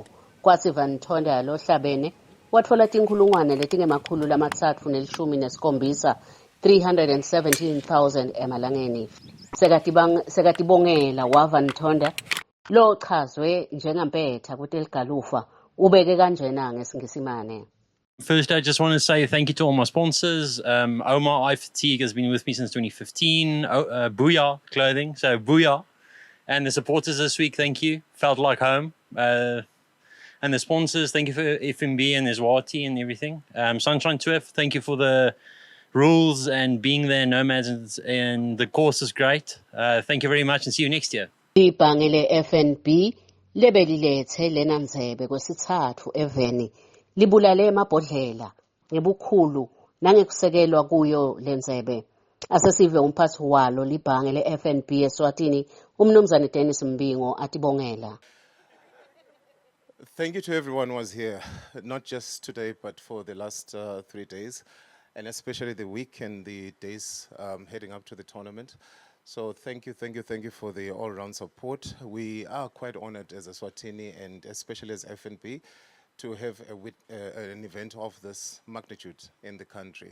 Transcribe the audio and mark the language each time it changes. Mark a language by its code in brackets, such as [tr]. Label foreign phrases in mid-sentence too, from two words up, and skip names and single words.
[ss] Kwatsi Van Tonda lohlabene watfola tinkhulungwane letingemakhulu lamatsatfu nelishumi nesikhombisa 317,000 emalangeni. Sekatibongela wa Van Tonda lo chazwe njengampetha kuteligalufa ubeke kanjena ngesingisimane. [en] First, I just want to say thank you to all my sponsors. Omar Eye Fatigue has been with me since 2015. Booyah Clothing, so Booyah. And the supporters this week, thank you. Felt like home. And the sponsors, thank you for FNB and Zwati and everything. Sunshine Tour, thank you for the rules and being there, nomads, and the course is great. Thank you very much and see you next year. [ss] Ibhange le-FNB lebelilethe lena ndzebe kwesithathu eveni libulale emabhodlela ngebukhulu nangekusekelwa kuyo lenzebe. Asesive umphathi walo libhange le-FNB eSwatini umnumzane Dennis Mbingo atibongela. [en] Thank you to everyone who was here, not just today but for the last 3 days, and especially the week and the days heading up to the tournament. So thank you for the all-round support. We are quite honored as Eswatini and especially as FNB to have an event of this magnitude in the country.